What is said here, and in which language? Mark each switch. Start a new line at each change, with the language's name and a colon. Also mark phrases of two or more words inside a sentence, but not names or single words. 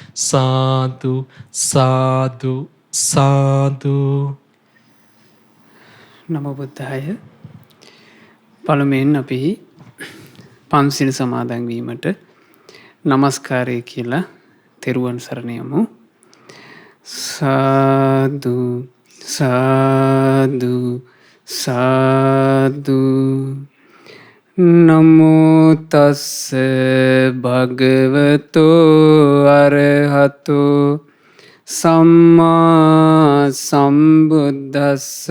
Sinhala: සාදු සාදු සාදු.
Pali: නමෝ බුද්ධාය.
Sinhala: පළමුවෙන් අපි පන්සිල් සමාදන් වීමට නමස්කාරය කියලා තෙරුවන් සරණ යමු. සාදු සාදු සාදු.
Pali: නමෝ තස්ස භගවතෝ අරහතෝ සම්මා සම්බුද්දස්ස.